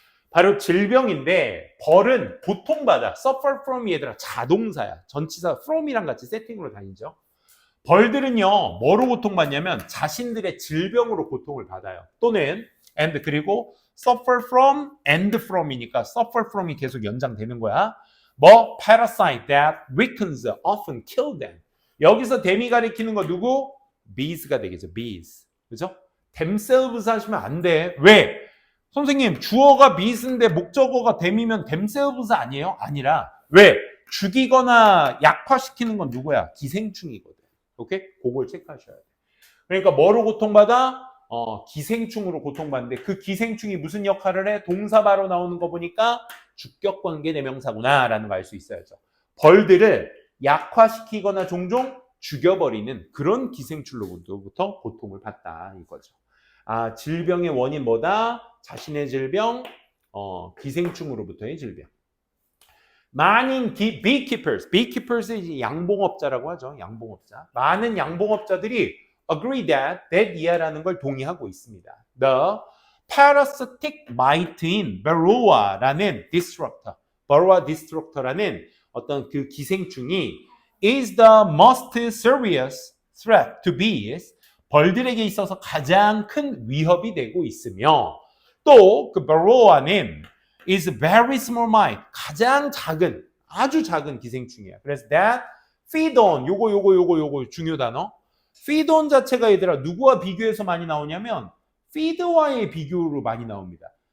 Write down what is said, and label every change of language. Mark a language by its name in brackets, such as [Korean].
[Korean] 바로 질병인데 벌은 고통받아. suffer from 얘들아 자동사야. 전치사 from이랑 같이 세팅으로 다니죠. 벌들은요 뭐로 고통받냐면 자신들의 질병으로 고통을 받아요. 또는 and 그리고 suffer from and from이니까 suffer from이 계속 연장되는 거야. [English] 뭐 parasite that weakens often kill them. [Korean] 여기서 them이 가리키는 거 누구? bees가 되겠죠. bees. 그죠? themselves 하시면 안 돼. 왜? 선생님 주어가 bees인데 목적어가 them이면 themselves 아니에요? 아니라 왜? 죽이거나 약화시키는 건 누구야? 기생충이거든. 오케이? 그걸 체크하셔야 돼. 그러니까 뭐로 고통받아? 기생충으로 고통받는데 그 기생충이 무슨 역할을 해? 동사 바로 나오는 거 보니까 주격관계 대명사구나 라는 걸 알 수 있어야죠. 벌들을 약화시키거나 종종 죽여버리는 그런 기생충로부터 고통을 받다 이거죠. 아, 질병의 원인 뭐다? 자신의 질병, 기생충으로부터의 질병. 많은 beekeepers이 양봉업자라고 하죠. 양봉업자. 많은 양봉업자들이 [English] agree that [Korean] 이하라는 걸 동의하고 있습니다. [English] The parasitic mite인 varroa라는 varroa disruptor라는 [Korean] 어떤 그 기생충이 [English] is the most serious threat to bees. [Korean] 벌들에게 있어서 가장 큰 위협이 되고 있으며 또 그 varroa는 [English] is very small mite. [Korean] 가장 작은, 아주 작은 기생충이야. 그래서 [English] that feed on, [Korean] 요거 중요 단어. feed on 자체가 얘들아 누구와 비교해서 많이 나오냐면 feed와의 비교로 많이 나옵니다.